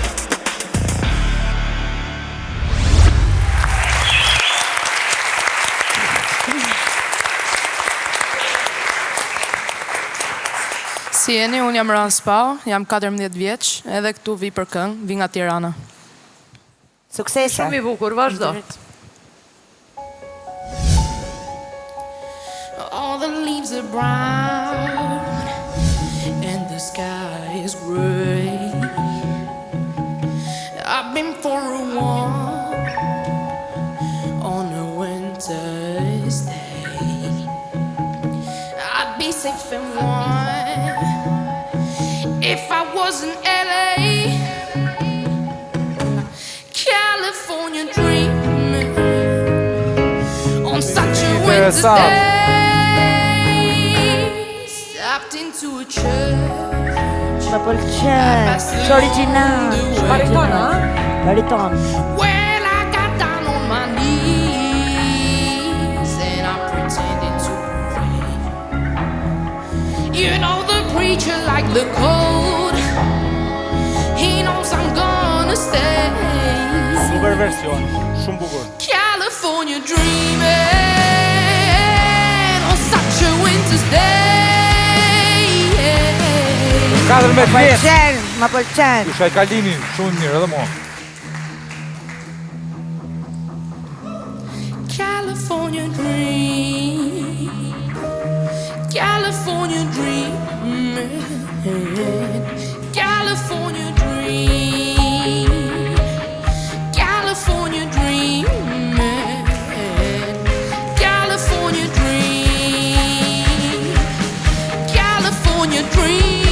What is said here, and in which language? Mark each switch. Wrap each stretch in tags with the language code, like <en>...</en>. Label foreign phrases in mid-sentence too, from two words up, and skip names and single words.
<sq>Si jeni, unë jam Ran Spa, jam 14 vjeç, edhe këtu vi për këngë, vi nga Tirana. Suksese. Shumë i bukur, vazhdo.</sq> <en>All the leaves are brown and the sky is gray. I've been for a walk on a winter's day. I'd be safe and warm if I was in LA, California dreaming on such a winter's day.</en> <sq>Më pëlqen. Është origjinal. Bariton, a? Bariton.</sq> <en>Well, I got down on my knees and I pretended to pray. You know the preacher like the cold. He knows I'm gonna stay. Super version,</en> <sq>shumë bukur.</sq> <en>California dreaming on such a winter's day.</en> <sq>14 vjeç. Më pëlqen. Kusha e Kalinin, shumë mirë edhe mua.</sq> <en>California dream, California dream, California dream, California dream, California dream, California dream.</en>